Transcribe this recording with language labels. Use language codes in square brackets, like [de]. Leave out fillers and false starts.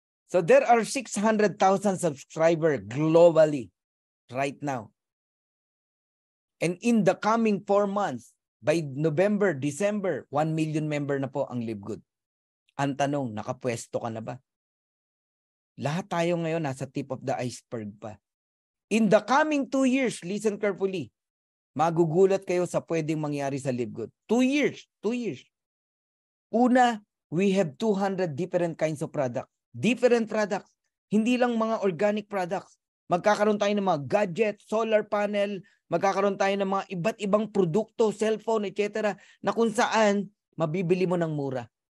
[en] So there are 600,000 subscribers globally right now. And in the coming 4 months, by November, December, 1 million member [tl] na po ang [en] Live Good. [tl] Ang tanong, nakapwesto ka na ba? Lahat tayo ngayon nasa [en] tip of the iceberg pa. In the coming 2 years, listen carefully, [tl] magugulat kayo sa pwedeng mangyari sa [en] Live Good. 2 years. Una, we have 200 different kinds of products. Different products. [tl] Hindi lang mga [en] organic products. [tl] Magkakaroon tayo ng mga gadget, solar panel, magkakaroon tayo ng mga iba't ibang produkto, cellphone, etc. na kung saan mabibili mo ng mura.